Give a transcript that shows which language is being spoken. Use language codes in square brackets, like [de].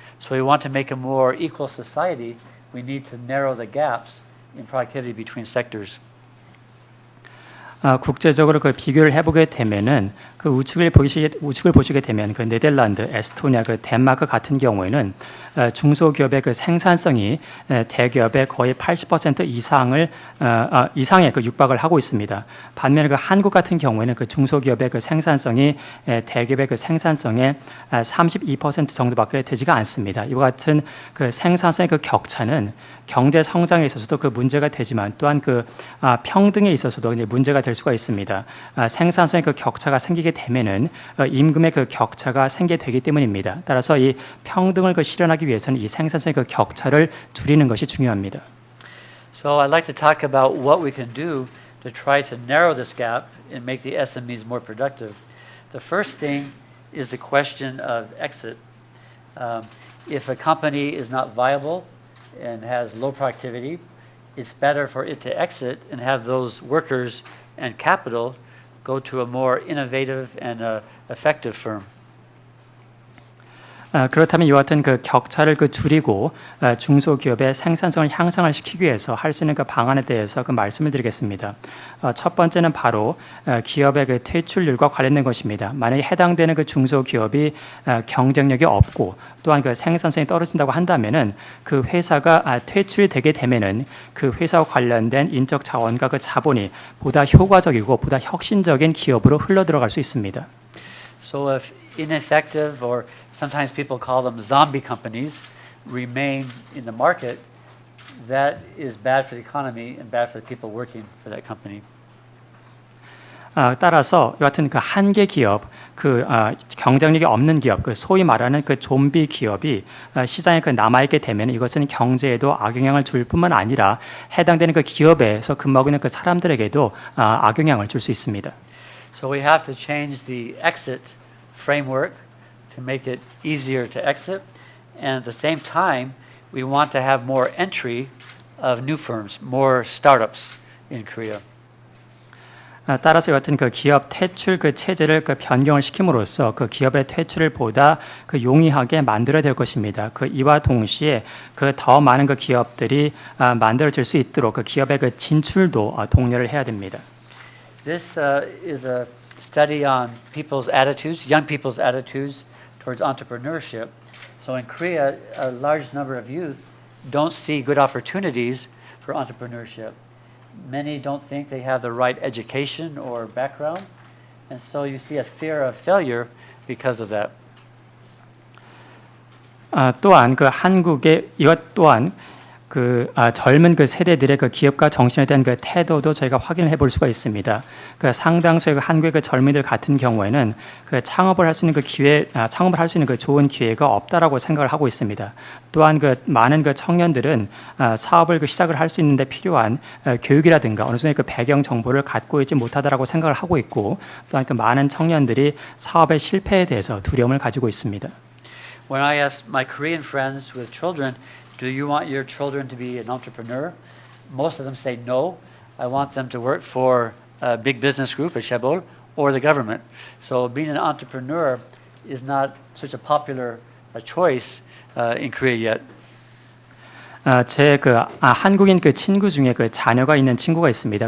[en] So we want to make a more equal society, we need to narrow the gaps in productivity between sectors. [ko] 국제적으로 그 비교를 해보게 되면은 그 우측을 보시게 되면 그 네덜란드, 에스토니아, 그 덴마크 같은 경우에는 중소기업의 그 생산성이 대기업의 거의 80% 이상의 그 육박을 하고 있습니다. 반면에 그 한국 같은 경우에는 그 중소기업의 그 생산성이 대기업의 그 생산성의 32% 정도밖에 되지가 않습니다. 이와 같은 그 생산성의 그 격차는 경제 성장에 있어서도 그 문제가 되지만 또한 그 평등에 있어서도 이제 문제가 될 수가 있습니다. 생산성의 그 격차가 생기게 되면은 임금의 그 격차가 생기게 되기 때문입니다. 따라서 이 평등을 그 실현하기 위해서는 이 생산성의 그 격차를 줄이는 것이 중요합니다. [en] So I'd like to talk about what we can do to try to narrow this gap and make the SMEs more productive. The first thing is the question of exit. If a company is not viable and has low productivity, it's better for it to exit and have those workers and capital go to a more innovative and effective firm. [ko] 그렇다면 이와 같은 그 격차를 줄이고 중소기업의 생산성을 향상을 시키기 위해서 할 수 있는 그 방안에 대해서 말씀을 드리겠습니다. 첫 번째는 바로 기업의 그 퇴출률과 관련된 것입니다. 만약에 해당되는 그 중소기업이 경쟁력이 없고 또한 그 생산성이 떨어진다고 한다면은 그 회사가 퇴출이 되게 되면은 그 회사와 관련된 인적 자원과 그 자본이 보다 효과적이고 보다 혁신적인 기업으로 흘러 들어갈 수 있습니다. [en] So if ineffective, or sometimes people call them zombie companies, remain in the market, that is bad for the economy and bad for the people working for that company. [ko] 따라서 이 같은 그 한계 기업, 경쟁력이 없는 기업, 소위 말하는 그 좀비 기업이 시장에 남아 있게 되면 이것은 경제에도 악영향을 줄 뿐만 아니라 해당되는 그 기업에서 근무하고 있는 그 사람들에게도 악영향을 줄 수 있습니다. [en] So we have to change the exit framework to make it easier to exit, and at the same time, we want to have more entry of new firms, more startups in Korea. [ko] 따라서 같은 그 기업 퇴출 그 체제를 변경을 시킴으로써 그 기업의 퇴출을 보다 용이하게 만들어야 될 것입니다. 이와 동시에 더 많은 그 기업들이 만들어질 수 있도록 그 기업의 그 진출도 독려를 해야 됩니다. [en] This is a study on people's attitudes, young people's attitudes towards entrepreneurship. So in Korea, a large number of youth don't see good opportunities for entrepreneurship. Many don't think they have the right education or background, and so you see a fear of failure because of that. [ko] 또한 한국의 이것 또한 젊은 세대들의 기업가 정신에 대한 태도도 저희가 확인을 해볼 수가 있습니다. 상당수의 한국의 젊은이들 같은 경우에는 창업을 할 수 있는 기회, 창업을 할 수 있는 좋은 기회가 없다라고 생각을 하고 있습니다. 또한 많은 청년들은 사업을 시작을 할 수 있는데 필요한 교육이라든가 어느 정도의 배경 정보를 갖고 있지 못하다라고 생각을 하고 있고, 또한 많은 청년들이 사업의 실패에 대해서 두려움을 가지고 있습니다. [en] When I ask my Korean friends with children, do you want your children to be an entrepreneur? Most of them say no. I want them to work for a big business group, a chaebol, or the government. So being an entrepreneur is not such a popular choice in Korea yet. [ko] 제 한국인 친구 중에 자녀가 있는 친구가 있습니다.